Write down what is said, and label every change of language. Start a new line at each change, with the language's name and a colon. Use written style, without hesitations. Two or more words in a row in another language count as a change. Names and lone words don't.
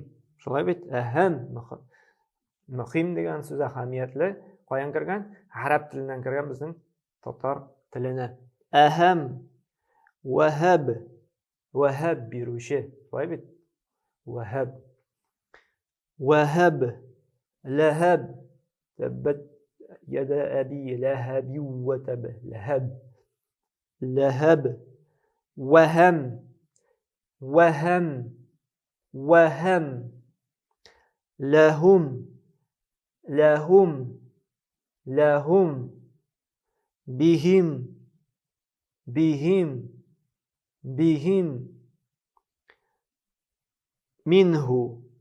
Tatar: Шулай бит, мөһим дигән сүз әһәмиятле. Каян кергән? Араб теленнән кергән безнең татар теленә. Әһәм, ваһаб бирүче. Шулай бит?
Arabic: وهاب، لهب, تبت يدا أبي لهب وتب، لهب، وهام, لهم بهم منه